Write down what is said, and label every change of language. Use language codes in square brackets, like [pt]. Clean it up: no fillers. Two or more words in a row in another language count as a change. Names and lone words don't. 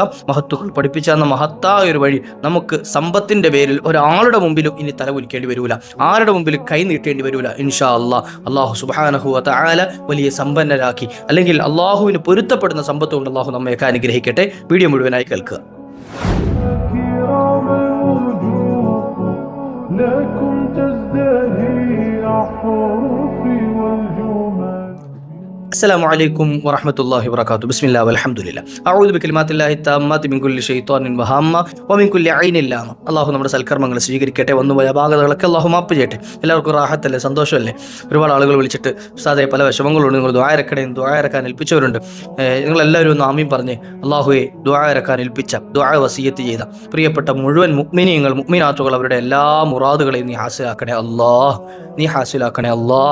[ml] മഹത്തുക്കൾ പഠിപ്പിച്ച എന്ന മഹത്തായ ഒരു വഴി, നമുക്ക് സമ്പത്തിൻ്റെ പേരിൽ ഒരാളുടെ മുമ്പിലും ഇനി തലകുലിക്കേണ്ടി വരില്ല, ആരുടെ മുമ്പിലും കൈ നീട്ടേണ്ടി വരില്ല. [ar] إن شاء الله الله سبحانه وتعالى [ml] വലിയ സമ്പന്നരാക്കി, അല്ലെങ്കിൽ അള്ളാഹുവിന് പൊരുത്തപ്പെടുന്ന സമ്പത്ത് കൊണ്ട് അള്ളാഹു നമ്മയൊക്കെ അനുഗ്രഹിക്കട്ടെ. വീഡിയോ മുഴുവനായി കേൾക്കുക. [ar] لكم تزدهي الحروف والجمال. السلام عليكم ورحمة الله وبركاته. بسم الله والحمد لله. أعوذ بكلمات الله التامات من كل شيطان وهامة ومن كل عين لامة. [ml] അള്ളാഹു നമ്മുടെ സൽക്കർമ്മങ്ങൾ സ്വീകരിക്കട്ടെ, വന്നുപോയ ഭാഗങ്ങളൊക്കെ അള്ളാഹു മാപ്പ് ചെയ്യട്ടെ. എല്ലാവർക്കും റാഹത്തല്ലേ, സന്തോഷമല്ലേ? ഒരുപാട് ആളുകൾ വിളിച്ചിട്ട് ഉസ്താദേ പല വിഷമങ്ങളുണ്ട്, നിങ്ങൾ ദുആ ഇറക്കാൻ ഏൽപ്പിച്ചവരുണ്ട്. നിങ്ങളെല്ലാവരും ഒന്ന് ആമീൻ പറഞ്ഞ് അള്ളാഹുവെ ദുആ ഇറക്കാൻ ഏൽപ്പിച്ച, ദുആ വസിയത്ത് ചെയ്ത പ്രിയപ്പെട്ട മുഴുവൻ മുഅ്മിനീങ്ങൾ മുഅ്മിനാത്തുകൾ അവരുടെ എല്ലാ മുറാദുകളെയും നീ ഹാസിലാക്കണേ അല്ലാഹ്, നീ ഹാസിലാക്കണേ അല്ലാഹ്.